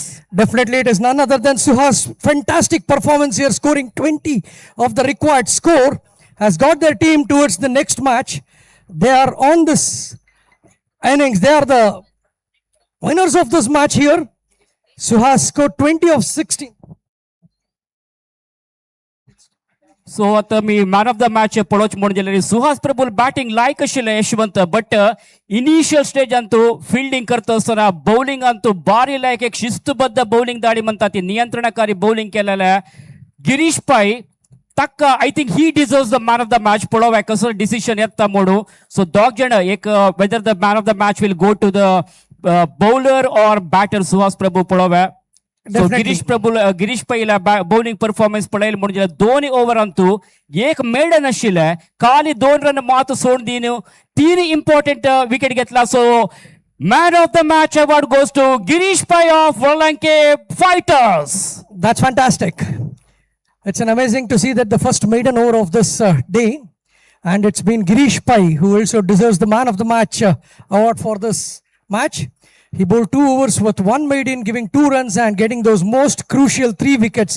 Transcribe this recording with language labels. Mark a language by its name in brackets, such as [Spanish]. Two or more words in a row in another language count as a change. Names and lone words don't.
[English] Definitely it is none other than Suhas. Fantastic performance here, scoring 20 of the required score. Has got their team towards the next match. They are on this innings. They are the winners of this match here. Suhas scored 20 of 16. [Konkani] सो आता मी [English] man of the match [Konkani] पळोवच म्हणून गेले सुहास प्रभू बॅटिंग लायक आशिल्लें यशवंत [English] but initial stage [Konkani] अंतू फिल्डिंग करता आसतना बौलिंग अंतू बारी लायक एक शिस्तबद्ध बौलिंग दाडी म्हणटा ती नियंत्रणकारी बौलिंग केलेल्या गिरीश पै तक्क [English] I think he deserves the man of the [Konkani] मॅच पळोवया कसो डिसिशन येता म्हणून सो दोग जण एक [English] whether the man of the match will go to the bowler or batter [Konkani] सुहास प्रभू पळोवया सो गिरीश पै [English] bowling performance [Konkani] पळयले म्हणजे 2 ओव्हर अंतू एक मेडन आशिल्ले खाली 2 रन मात सोडून 3 [English] important wicket [Konkani] घेतला सो [English] man of the match award goes to [Konkani] गिरीश पै ऑफ वळंके फायटर्स. [English] That's fantastic. It's an amazing to see that the first maiden over of this day, and it's been Girish Pai who also deserves the man of the match award for this match. He bowled 2 overs with 1 maiden, giving 2 runs and getting those most crucial 3 wickets.